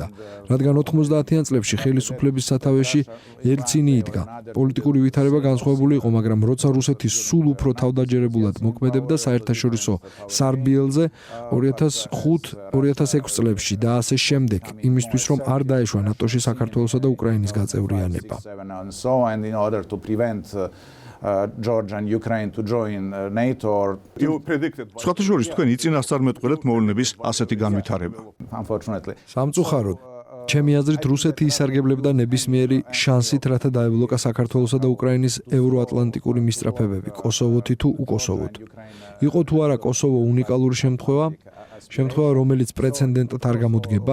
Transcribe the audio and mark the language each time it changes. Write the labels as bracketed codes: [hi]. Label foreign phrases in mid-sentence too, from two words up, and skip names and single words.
[ka] რადგან 90-იან წლებში ხელისუფლების სათავეში ელცინი იდგა. პოლიტიკური ვითარება განსხვავებული იყო, მაგრამ როცა რუსეთი სულ უფრო თავდაჯერებულად მოქმედებდა საერთაშორისო სარბიელზე 2005-2006 წლებში და ასე შემდეგ, იმისთვის რომ არ დაეშვა ნატოში საქართველოსა და უკრაინის გაწევრიანება. [en] Georgia and Ukraine to join NATO or [ka] სხვათა შორის თქვენ იწინასწარმეტყველეთ მოვლენების ასეთი განვითარება. [en] Unfortunately. [ka] სამწუხაროდ, ჩემი აზრით, რუსეთი ისარგებლებდა ნებისმიერი შანსით, რათა დაევლოკა საქართველოსა და უკრაინის ევროატლანტიკური მისწრაფებები, კოსოვოთი თუ უკოსოვოთ. იყო თუ არა კოსოვო უნიკალური შემთხვევა, რომელიც პრეცედენტად არ გამოდგება?